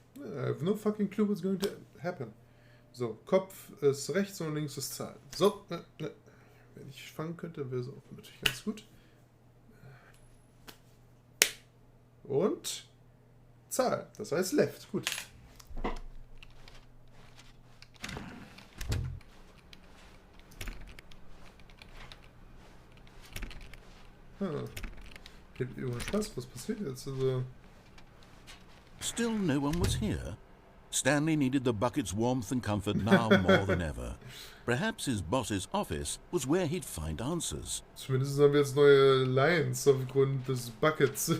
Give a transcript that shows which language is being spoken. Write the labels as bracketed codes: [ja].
[en] I have no fucking clue what's going to happen. [de] So, Kopf ist rechts und links ist Zahl. So, wenn ich fangen könnte, wäre so natürlich ganz gut. Und Zahl, das heißt Left. Gut. Ohne Spaß, was passiert jetzt? Also... [en] Still no one was here. Stanley needed the bucket's warmth and comfort now more than ever. Perhaps his boss's office was where he'd find answers. [de] Zumindest haben wir jetzt neue Lines aufgrund des Buckets.